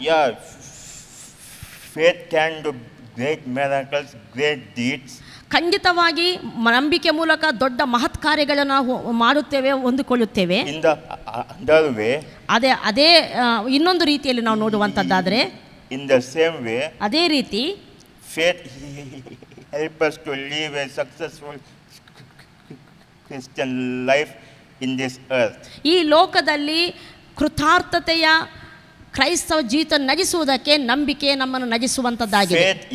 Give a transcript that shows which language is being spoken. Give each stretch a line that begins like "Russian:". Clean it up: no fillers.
English: Yeah, faith can do great miracles, great deeds.
Kannada: ಖಂಡಿತವಾಗಿ ನಂಬಿಕೆ ಮೂಲಕ ದೊಡ್ಡ ಮಹತ್ ಕಾರ್ಯಗಳನ್ನು ನಾವು ಮಾಡುತ್ತೇವೆ, ಹೊಂದಿಕೊಳ್ಳುತ್ತೇವೆ.
English: In the other way,
Kannada: ಅದೇ ಇನ್ನೊಂದು ರೀತಿಯಲ್ಲಿ ನಾವು ನೋಡುವಂಥದ್ದಾದರೆ,
English: in the same way,
Kannada: ಅದೇ ರೀತಿ
English: faith help us to live a successful Christian life in this earth.
Kannada: ಈ ಲೋಕದಲ್ಲಿ ಕೃತಾರ್ಥತೆಯ ಕ್ರೈಸ್ತವ ಜೀವಿತ ನಡೆಸುವುದಕ್ಕೆ ನಂಬಿಕೆ ನಮ್ಮನ್ನು ನಡೆಸುವಂಥದ್ದಾಗಿದೆ.